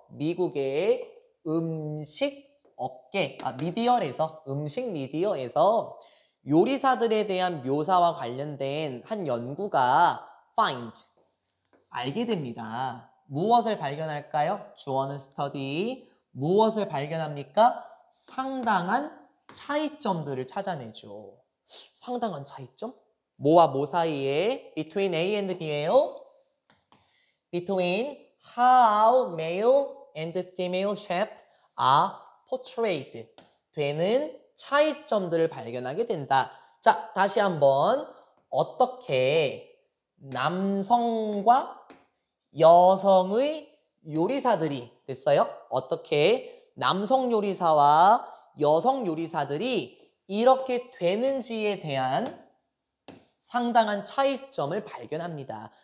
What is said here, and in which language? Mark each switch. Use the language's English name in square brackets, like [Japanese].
[Korean] 미국의 음식 업계, 미디어에서 음식 미디어에서 요리사들에 대한 묘사와 관련된 한 연구가 find, 알게 됩니다. 무엇을 발견할까요? 주어는 study. 무엇을 발견합니까? 상당한 차이점들을 찾아내죠. 상당한 차이점? 뭐와 뭐 사이에? [English] Between A and B [Korean] 예요. [English] Between how male and female chefs are portrayed. [Korean] 되는 차이점들을 발견하게 된다. 자, 다시 한번 어떻게 남성과 여성의 요리사들이 됐어요. 어떻게 남성 요리사와 여성 요리사들이 이렇게 되는지에 대한 상당한 차이점을 발견합니다.